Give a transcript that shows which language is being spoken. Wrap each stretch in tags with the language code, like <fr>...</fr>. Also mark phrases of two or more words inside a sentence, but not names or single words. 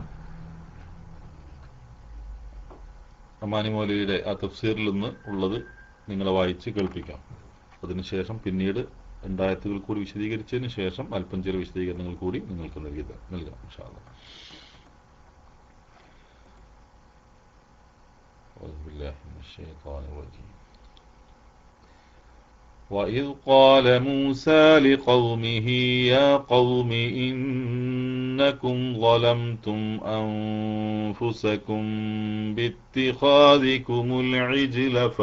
<ml>അമാനി മൗലവിയുടെ ആ തഫ്സീറിൽ നിന്ന് ഉള്ളത് നിങ്ങളെ വായിച്ച് കേൾപ്പിക്കാം. അതിനുശേഷം പിന്നീട് രണ്ടായത്തുകൾ കൂടി വിശദീകരിച്ചതിന് ശേഷം അല്പം ചില വിശദീകരണങ്ങൾ കൂടി നിങ്ങൾക്ക് നൽകാം</ml> <ar>إن شاء الله. أعوذ بالله من الشيطان الرجيم. وإذ قال موسى لقومه يا قوم إنكم ظلمتم أنفسكم باتخاذكم العجل</ar>